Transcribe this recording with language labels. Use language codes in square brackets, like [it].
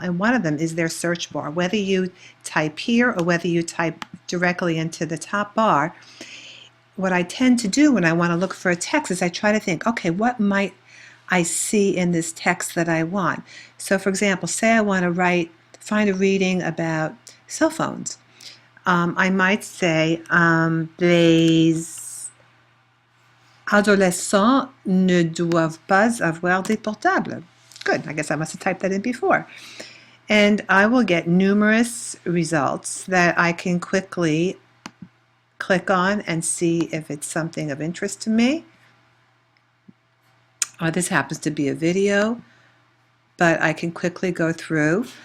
[en] And one of them is their search bar. Whether you type here or whether you type directly into the top bar, what I tend to do when I want to look for a text is I try to think, okay, what might I see in this text that I want? So for example, say I want to find a reading about cell phones. I might say, [fr] les adolescents ne doivent pas avoir des portables. [en] Good, I guess I must have typed that in before. And I will get numerous results that I can quickly click on and see if it's something of interest to me. This happens to be a video, but I can quickly go through.